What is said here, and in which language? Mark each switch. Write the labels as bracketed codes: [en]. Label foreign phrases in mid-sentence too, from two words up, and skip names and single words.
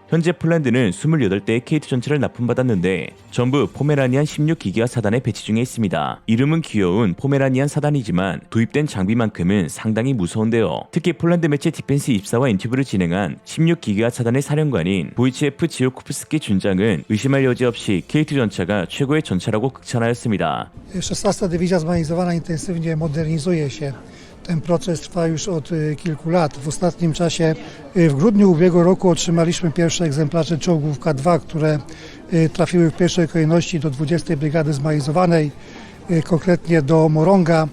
[ko] 현재 폴란드는 28대의 K2 전차를 납품받았는데 전부 포메라니안 16기계화 사단에 배치 중에 있습니다. 이름은 귀여운 포메라니안 사단이지만 도입된 장비만큼은 상당히 무서운데요. 특히 폴란드 매체 디펜스 24와 인터뷰를 진행한 16기계화 사단의 사령관인 보이치에프 지오코프스키 준장은 의심할 여지 없이 K2 전차가 최고의 전차라고 극찬하였습니다. [pl] 16. Dywizja Zmechanizowana intensywnie modernizuje się. Ten proces trwa już od kilku lat. W ostatnim czasie, w grudniu ubiegłego roku otrzymaliśmy pierwsze egzemplarze czołgów K2, które trafiły w pierwszej kolejności do 20. Brygady Zmechanizowanej, konkretnie do Moronga.